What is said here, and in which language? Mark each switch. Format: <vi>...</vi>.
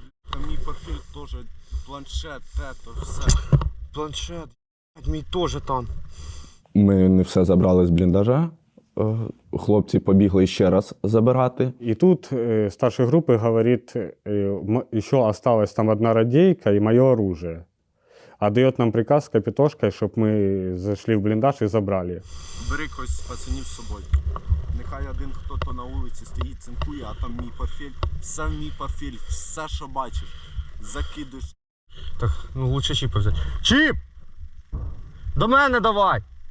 <uk>Там мій портфель теж, планшет, то все. Планшет, мій теж там. Ми не все забрали з бліндажа. Хлопці побігли ще раз забирати.</uk> <ru>И тут старший группы говорит, еще осталась там одна радейка и мое оружие. А дает нам приказ с капитошкой, чтобы мы зашли в блиндаж и забрали.</ru> <uk>Бери когось з пацанів з собою. Нехай один хто-то на вулиці стоїть, цинкує, а там мій портфель, сам мій портфель, все, що бачиш, закидуєш, Так, ну лучше чіпа взяти. Чіп! До мене давай!</uk>